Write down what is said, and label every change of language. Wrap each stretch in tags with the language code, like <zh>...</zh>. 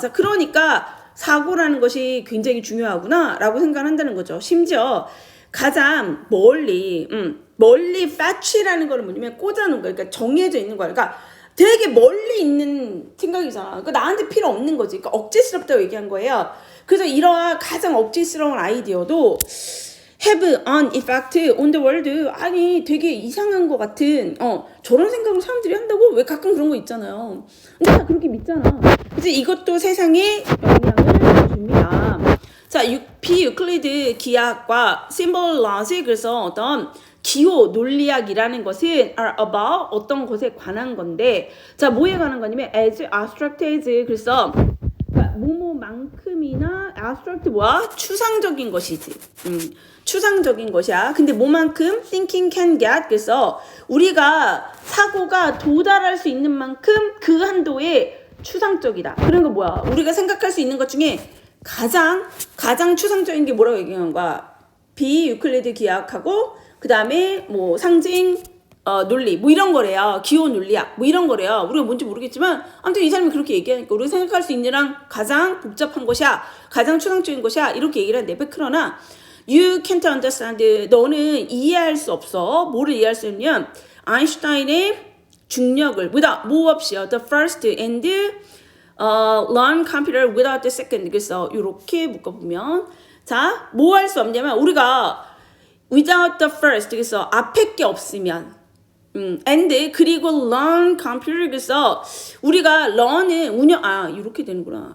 <ko>자, 그러니까 사고라는 것이 굉장히 중요하구나 라고 생각한다는 거죠. 심지어 가장 멀리 fetch라는 거는 뭐냐면 꽂아놓은 거야. 그러니까 정해져 있는 거야. 그러니까 되게 멀리 있는 생각이잖아. 그러니까 나한테 필요 없는 거지. 그러니까 억지스럽다고 얘기한 거예요. 그래서 이러한 가장 억지스러운 아이디어도</ko> <en>have an effect on the world.</en> <ko>아니 되게 이상한 것 같은 저런 생각을 사람들이 한다고? 왜 가끔 그런 거 있잖아요. 근데 다 그렇게 믿잖아. 그래서 이것도 세상에 영향을 줍니다. 자, 비유클리드 기하학과 symbol logic, 그래서 어떤 기호 논리학이라는 것은</ko> <en>are about</en> <ko>어떤 것에 관한 건데, 자, 뭐에 관한 거냐면</ko> <en>as abstract as,</en> <ko>그래서 뭐뭐만큼이나 abstract 추상적인 것이지. 추상적인 것이야. 근데 뭐만큼</ko> <en>thinking can get,</en> <ko>그래서 우리가 사고가 도달할 수 있는 만큼 그 한도의 추상적이다. 그런 거 뭐야? 우리가 생각할 수 있는 것 중에 가장 추상적인 게 뭐라고 얘기하는 거야? 비유클리드 기하학하고 그 다음에 뭐 상징 논리 뭐 이런 거래요. 기호 논리학 뭐 이런 거래요. 우리가 뭔지 모르겠지만 아무튼 이 사람이 그렇게 얘기하니까 우리가 생각할 수 있는 가장 복잡한 것이야, 가장 추상적인 것이야, 이렇게 얘기를 한대. 그러나</ko> <en>You can't understand.</en> <ko>너는 이해할 수 없어. 뭐를 이해할 수 없냐면 아인슈타인의 중력을 뭐 없이요.</ko> <en>The first and learn computer without the second.</en> <ko>그래서 이렇게 묶어보면 자, 뭐 할 수 없냐면 우리가</ko> <en>without the first,</en> <ko>그래서 앞에 게 없으면 and 그리고 learn computer, 그래서 우리가 learn은 이렇게 되는구나.</ko>